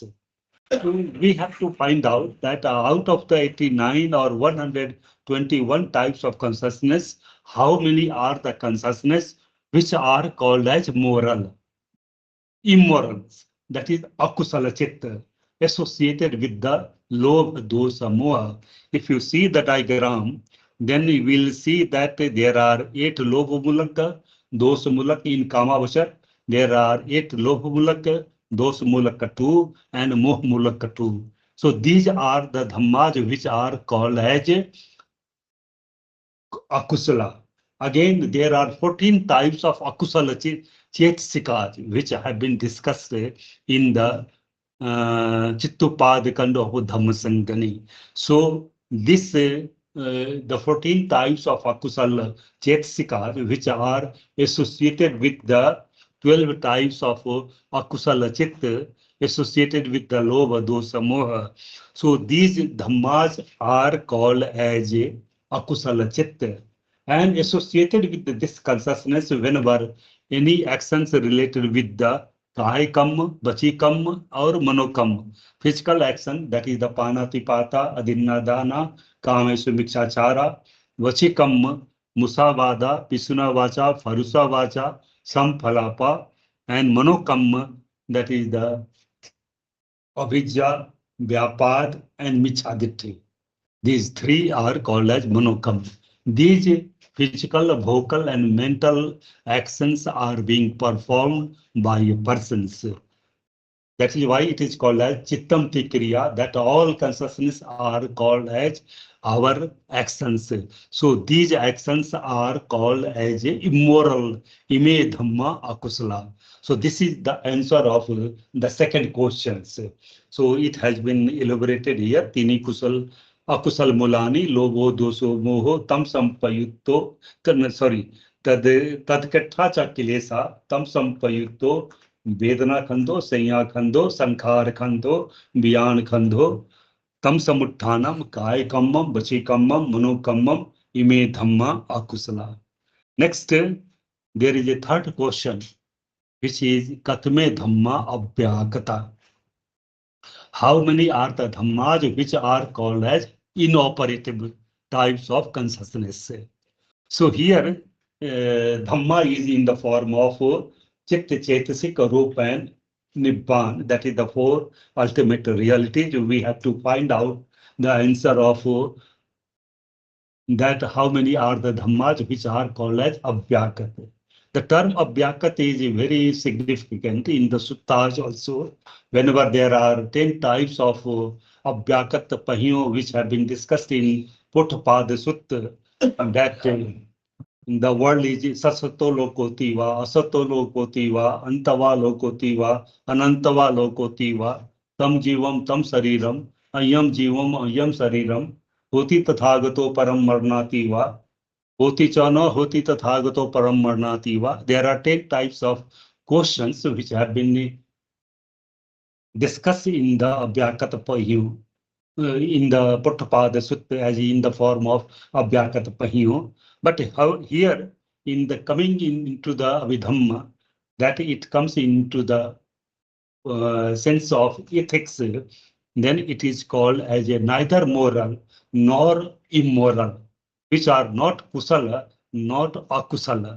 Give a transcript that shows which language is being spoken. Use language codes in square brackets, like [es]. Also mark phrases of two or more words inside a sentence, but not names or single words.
[en] So we have to find out that out of the 89 or 121 types of consciousness, how many are the consciousness which are called as moral, immorals, that is [pi] akusala citta, [en] associated with the [pi] lobha, dosa, moha. [en] If you see the diagram, then you will see that there are 8 [pi] lobha mulaka, dosa mulaka [en] in kamavachar. There are 8 [pi] lobha mulaka, dosa mulaka [en] 2, and [pi] moha mulaka [en] 2. So these are the dhammas which are called as Akusalā. Again, there are 14 types of [pi] Akusala cetasika [en] which have been discussed in the citta of Dhammasangani. So this the 14 types of [pi] Akusala cetasika [en] which are associated with the 12 types of [pi] Akusala citta [en] associated with the [pi] lobha, dosa, moha. [en] So these dhammas are called as [pi] akusala citta. [en] And associated with this consciousness, whenever any actions related with the [pi] kahikam, vachikam, [en] or manokam, physical action, that is the [pi] panatipata, adinnadana, kamesu mikshachara, vachikam, musavada, pisuna vacha, farusa vacha, samphalapa, [en] and manokam, that is the [pi] avidya, vyapad, [en] and michhaditti. These three are called as manokam. These physical, vocal, and mental actions are being performed by persons. That is why it is called as [pi] cittam tikriya, [en] that all consciousness are called as our actions. So these actions are called as immoral, [pi] ime dhamma akusala. [en] So this is the answer of the second question. So it has been elaborated here. [pi] Tīṇi kusal akusal mūlāni, alobho, adoso, amoho-taṁ sampayutto, tad kathacha kilesa, tam sampayutto, vedanākhandho, saññākhandho, saṅkhārakkhandho, viññānakkhandho, tam samutthānam, kāyikammam, vachikammam, manokammam, ime dhamma akusala. [en] Next, there is a third question, which is [pi] Katame Dhamma Abyakatā. [en] How many are the dhammas which are called as inoperative types of consciousness? So here, Dhamma is in the form of [pi] citta, cetasika, Rūpa, [en] and Nibbāna. That is the four ultimate realities. We have to find out the answer of that, how many are the dhammas which are called as Abyakatā. The term Abyakatā is very significant in the suttas also. Whenever there are 10 types of [pi] Abyakatā pahiyo [en] which have been discussed in Putthapada Sutta, that the world is [pi] sasato lokotiva, asato lokotiva, antava lokotiva, anantava lokotiva, tam jivam tam sariram, ayam jivam ayam sariram, hoti tathagato param marnativa, hoti chana hoti tathagato param marnativa. [en] There are 10 types of questions which have been discussed in the [pi] Abyakatā pahiyo, [en] in the Putthapada Sutta, as in the form of [pi] Abyakatā pahiyo. [en] But how here in the coming into the Dhamma, that it comes into the sense of ethics, then it is called as a neither moral nor immoral, which are not Kusala, not Akusala.